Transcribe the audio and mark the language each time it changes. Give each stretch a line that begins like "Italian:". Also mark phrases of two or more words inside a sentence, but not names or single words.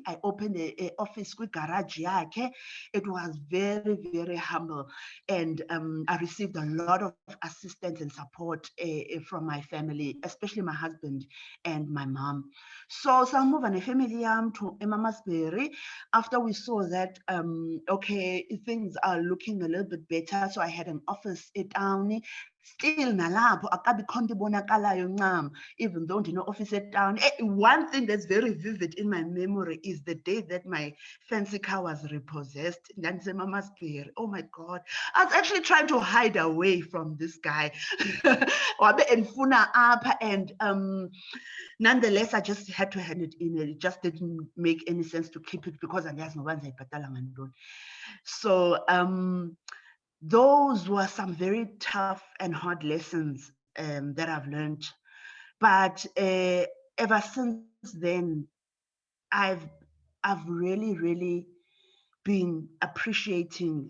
English: I opened an office with garage yakhe. It was very humble, and I received a lot of assistance and support from my family, especially my husband and my mom. So moved a family to Mamasbury. After we saw that, okay, things are looking a little bit better, so I had an office at town.
Xhosa: Still nalapho akabikho nto ibonakalayo ncam,
English: even though ndine office town. One thing that's very vivid in my memory is the day that my fancy car was repossessed. Mamasbury. Oh my God. I was actually trying to hide away from this guy. And nonetheless, I just had to hand it in. It just didn't make any sense to keep it because
Xhosa: andiyazi noba ndizayibhatala ngantoni.
English: So those were some very tough and hard lessons that I've learned. But ever since then, I've really been appreciating.